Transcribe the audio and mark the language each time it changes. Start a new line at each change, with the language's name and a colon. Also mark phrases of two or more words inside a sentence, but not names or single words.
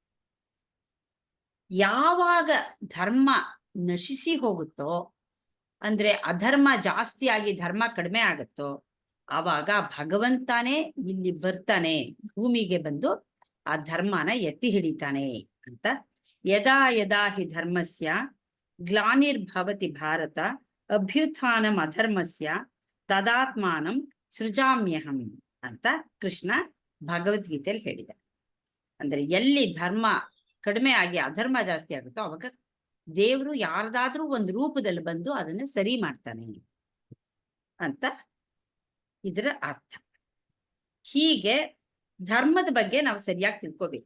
Kannada: ಯಾವಾಗ ಧರ್ಮ ನಶಿಸಿ ಹೋಗುತ್ತೋ, ಅಂದ್ರೆ ಅಧರ್ಮ ಜಾಸ್ತಿ ಆಗಿ ಧರ್ಮ ಕಡಿಮೆ ಆಗುತ್ತೋ, ಆವಾಗ ಭಗವಂತನೇ ಇಲ್ಲಿ ಬರ್ತಾನೆ, ಭೂಮಿಗೆ ಬಂದು ಆ ಧರ್ಮನ ಎತ್ತಿ ಹಿಡಿತಾನೆ ಅಂತ.
Sanskrit: ಯದಾ ಯದಾ ಹಿ ಧರ್ಮಸ್ಯ ಗ್ಲಾನಿರ್ಭವತಿ ಭಾರತ ಅಭ್ಯುತ್ಥಾನಂ ಅಧರ್ಮಸ್ಯ ತದಾತ್ಮಾನಂ ಸೃಜಾಮ್ಯಹಂ
Kannada: ಅಂತ ಕೃಷ್ಣ ಭಗವದ್ಗೀತೆಯಲ್ಲಿ ಹೇಳಿದ. ಅಂದ್ರೆ ಎಲ್ಲಿ ಧರ್ಮ ಕಡಿಮೆ ಆಗಿ ಅಧರ್ಮ ಜಾಸ್ತಿ ಆಗುತ್ತೋ ಅವಾಗ ದೇವರು ಯಾರ್ದಾದ್ರೂ ಒಂದು ರೂಪದಲ್ಲಿ ಬಂದು ಅದನ್ನ ಸರಿ ಮಾಡ್ತಾನೆ ಅಂತ ಇದರ ಅರ್ಥ. ಹೀಗೆ ಧರ್ಮದ ಬಗ್ಗೆ ನಾವು ಸರಿಯಾಗಿ ತಿಳ್ಕೋಬೇಕು.